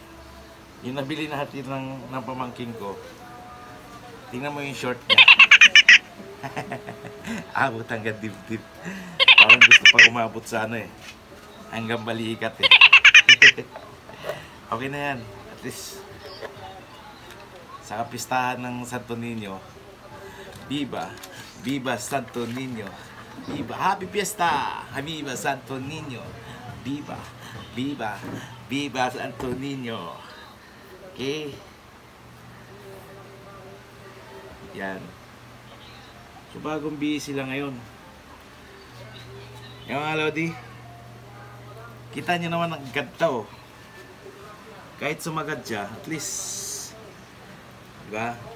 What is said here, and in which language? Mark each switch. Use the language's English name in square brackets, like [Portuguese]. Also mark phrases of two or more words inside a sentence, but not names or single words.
[Filipino] Yung nabili natin ng pamangking ko, tingnan mo yung short niya. Abot hanggang dibdib. Parang gusto pa umabot sa ano eh. Hanggang balikat eh. Okay na yan. [English] At least, [Filipino] sa kapistahan ng Santo Niño, Viva! [Spanish] Viva Santo Niño! Viva! [English] Happy Fiesta! [Spanish] Viva Santo Niño! Viva! Viva! Viva Santo Niño! [Filipino] Okay? Yan. So bagong busy sila ngayon. Yung mga Lodi, kita nyo naman ang ganda oh. Kahit sumagad siya, [English] at least, [Filipino] diba?